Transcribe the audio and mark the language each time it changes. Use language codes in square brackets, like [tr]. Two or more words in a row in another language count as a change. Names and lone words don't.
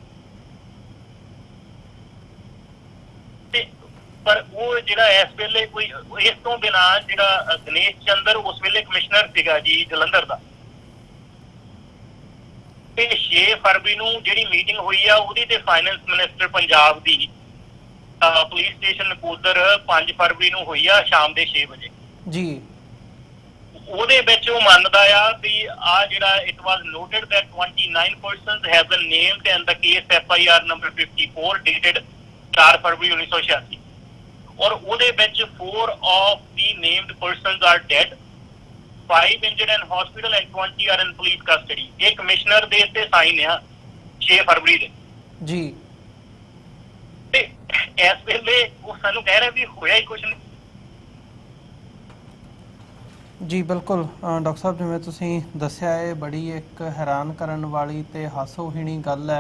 [pa] ਤੇ ਪਰ ਉਹ ਜਿਹੜਾ ਇਸ ਵੇਲੇ ਕੋਈ ਇਸ ਤੋਂ ਬਿਨਾਂ ਜਿਹੜਾ ਦਿਨੇਸ਼ ਚੰਦਰ ਉਸ ਵੇਲੇ ਕਮਿਸ਼ਨਰ ਸੀਗਾ ਜੀ ਜਲੰਧਰ ਦਾ, ਤੇ 6 ਫਰਵਰੀ ਨੂੰ ਜਿਹੜੀ ਮੀਟਿੰਗ ਹੋਈ ਆ ਉਹਦੀ ਤੇ [en] Finance Minister [pa] ਪੰਜਾਬ ਦੀ [en] Police Station [pa] ਨਕੋਦਰ 5 ਫਰਵਰੀ ਨੂੰ ਹੋਈ ਆ ਸ਼ਾਮ ਦੇ 6 ਵਜੇ ਜੀ। ਉਹਦੇ ਵਿੱਚ ਉਹ ਮੰਨਦਾ ਆ ਵੀ ਆ ਜਿਹੜਾ [en] It was noted that 29 persons have been named and the case FIR number 54 dated 4 ਫਰਵਰੀ 1986 [pa] ਔਰ ਉਹਦੇ ਵਿੱਚ [en] 4 of the named persons are dead, 5 injured in hospital and 20 are in police custody। [pa] ਇਹ ਕਮਿਸ਼ਨਰ ਦੇ ਤੇ ਸਾਈਨ ਆ 6 ਫਰਵਰੀ ਦੇ ਜੀ। ਤੇ ਇਸ ਵੇਲੇ ਉਹ ਸਾਨੂੰ ਕਹਿ ਰਿਹਾ ਵੀ ਹੋਇਆ ਹੀ ਕੁਛ ਨਹੀਂ ਜੀ। ਬਿਲਕੁਲ ਡਾਕਟਰ ਸਾਹਿਬ, ਜਿਵੇਂ ਤੁਸੀਂ ਦੱਸਿਆ ਇਹ ਬੜੀ ਇੱਕ ਹੈਰਾਨ ਕਰਨ ਵਾਲੀ ਤੇ ਹਾਸੋਹੀਣੀ ਗੱਲ ਹੈ।